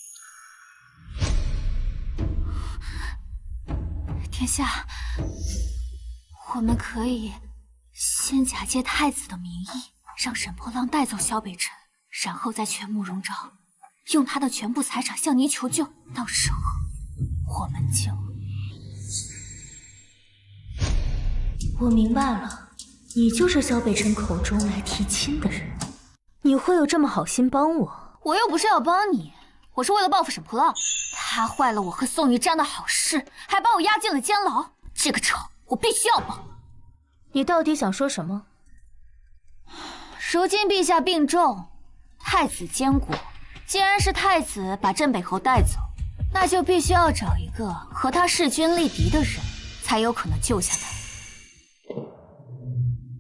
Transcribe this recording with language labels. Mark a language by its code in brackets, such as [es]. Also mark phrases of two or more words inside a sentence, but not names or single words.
[zh] 殿下，我們可以先假借太子的名義，讓沈破浪帶走蕭北辰，然後再勸慕容昭用他的全部財產向你求救，到時候我們就…… 我明白了，你就是蕭北辰口中來提親的人。你會有這麼好心幫我？我又不是要幫你，我是為了報復沈破浪。他壞了我和宋玉瞻的好事，還把我押進了監牢，這個仇我必須要報。你到底想說什麼？如今陛下病重，太子監國，既然是太子把鎮北侯帶走，那就必須要找一個和他勢均力敵的人，才有可能救下他。